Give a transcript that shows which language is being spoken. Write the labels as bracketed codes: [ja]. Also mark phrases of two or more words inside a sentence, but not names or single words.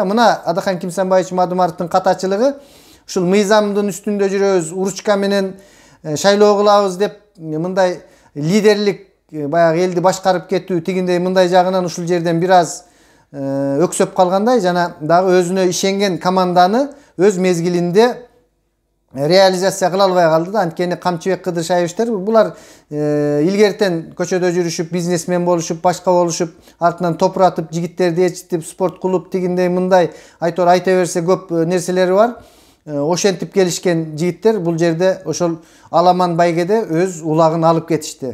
[ky] Мына Адахан Кимсанбаевич Мадумаровдун катачылыгы ушул мыйзамдын үстүндө жүрөбүз, уручка менен шайлоо кылабыз деп мындай лидерлик баягы элди башкарып кетүү тигиндей мындай жагынан ушул жерден бир аз өксөп калгандай, жана дагы өзүнө ишенген команданы өз мезгилинде realizatsiya kıla alбай kaldı da antkeni Камчыбек Кыдыршаевичтер булар илгертен көчөдө жүрүшүп, бизнесмен болушуп, башка болушуп, артынан топур атып, жигиттерди ээрчитип, спорт клуб тигиндей мындай айтор айта берсе көп нерселери бар. Ошентип келишкен жигиттер бул жерде ошол Аламан байгеде өз улагын алып кетишти.